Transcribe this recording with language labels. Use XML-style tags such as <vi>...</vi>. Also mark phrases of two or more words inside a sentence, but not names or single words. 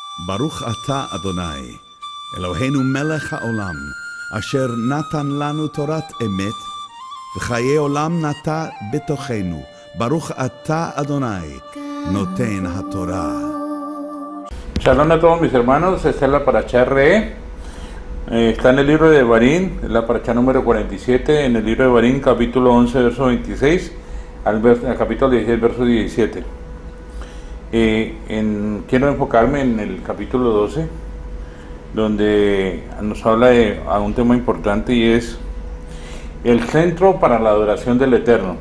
<he>ברוך אתה אדוני, אלוהינו מלך העולם, אשר נתן לנו תורת אמת, וחיי עולם נטע בתוכנו. ברוך אתה אדוני, נותן התורה.</he> <es>Shalom a todos mis hermanos, esta es la paracha Re. Está en el libro de Devarim, la paracha número 47, en el libro de Devarim, capítulo 11, verso 26, al capítulo 16, verso 17. Quiero enfocarme en el capítulo 12, donde nos habla de un tema importante, y es el centro para la adoración del Eterno.</es>